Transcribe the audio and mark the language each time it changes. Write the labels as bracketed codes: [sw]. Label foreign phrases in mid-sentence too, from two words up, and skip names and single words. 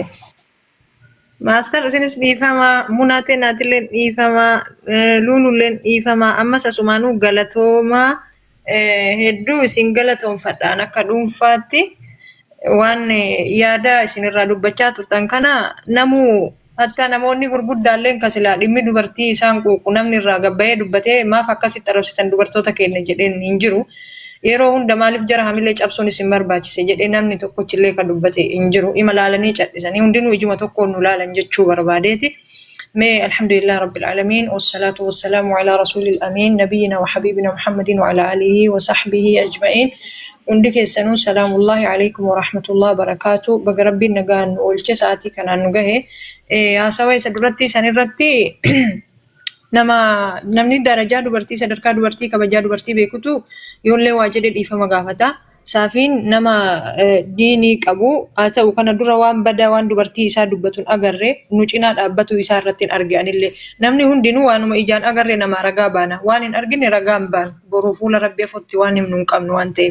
[om] Master isinis dhiifama munaatee naatileen dhiifama luululleen dhiifama ammas asumaanuu galatooma hedduu isin galatoonfadhaan akka dhuunfaatti waan yaada isinirraa dubbachaa turtan kana hatta namoonni gurguddaalleen kasilaa dhimmi dubartii isaan quuqu namni irraa gabbayee dubbatee maaf akkasitti arrabsitan dubartoota keenya jedheen hin jiru. Yeroo hunda maaliif jara hamilee cabsuun isin barbaachise jedhee namni tokkochillee kan dubbate hin jiru. Ima laalanii cadhisanii hundinuu ijuma tokkoon nu laalan jechuu barbaadeeti. [ar] Mee الحمد لله رب العالمين والصلاة والسلام على رسول الأمين نبينا وحبيبنا محمد وعلى آله وصحبه أجمعين. [om] Hundi keessanuu [ar] سلام الله عليكم ورحمة الله وبركاته. [om] Baga rabbiin nagaan nu oolche sa'aatii kanaan nu gahe. Haasawa isa duratti sanirratti namni darajaa dubartii sadarkaa dubartii kabajaa dubartii beekutu yoollee waa jedhe dhiifama gaafata. Saafiin nama diinii qabu haa ta'u kana dura waan badaa waan dubartii isaa dubbatuun agarree nu cinaa dhaabbatu isaa irratti hin arganillee namni hundinuu waanuma ijaan agarree nama ragaa baana waan hin argine ragaa hin baanu boruu fuula rabbii afotti waan himnu hin qabnu waan ta'eef.